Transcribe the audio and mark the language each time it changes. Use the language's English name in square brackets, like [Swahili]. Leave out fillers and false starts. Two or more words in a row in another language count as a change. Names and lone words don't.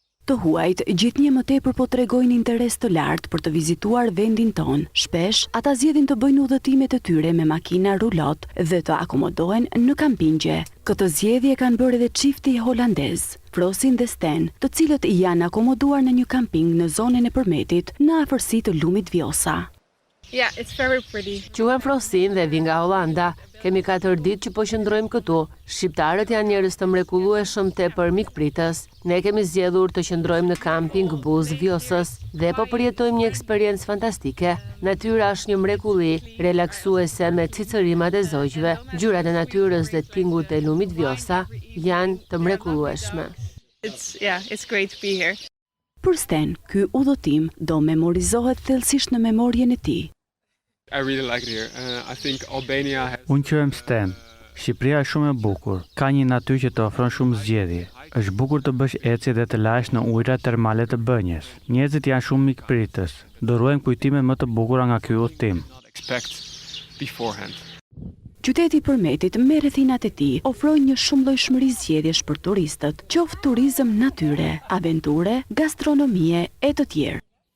[Albanian] Të huajt gjithnjë më tepër po tregojnë interes të lartë për të vizituar vendin ton. Shpesh, ata zgjedhin të bëjnë udhëtimet e tyre me makina rulot dhe të akomodohen në kampingje. Këtë zgjedhje kanë bërë edhe çifti holandez, Frosin dhe Sten, të cilët janë akomoduar në një kamping në zonën e Përmetit, në afërsi të lumit Vjosa. [English] Yeah, it's very pretty. [Albanian] Quhem Frosin dhe vi nga Holanda. Kemi 4 ditë që po qëndrojmë këtu. Shqiptarët janë njerëz të mrekullueshëm tepër mikpritës. Ne kemi zgjedhur të qëndrojmë në kamping Buz Vjosës dhe po përjetojmë një eksperiencë fantastike. Natyra është një mrekulli, relaksuese me cicërimat e zogjve. Ngjyrat e natyrës dhe tingut e lumit Vjosa janë të mrekullueshme. [English] It's great to be here. [Albanian] Për Sten, ky udhëtim do memorizohet thellësisht në memorien e tij. [English] I really like it here. I think Albania has... [Albanian] Unë quhem Sten. Shqipëria është shumë e bukur. Ka një natyrë që të ofron shumë zgjedhje. Është bukur të bësh ecje dhe të lahesh në ujërat termale të Bënjës. Njerëzit janë shumë mikpritës. Do ruajmë kujtimet më të bukura nga ky udhëtim. Qyteti i Përmetit me rrethinat e tij ofrojnë një shumëllojshmëri zgjedhjesh për turistët, qoftë turizëm natyre, aventure, gastronomie e të tjerë.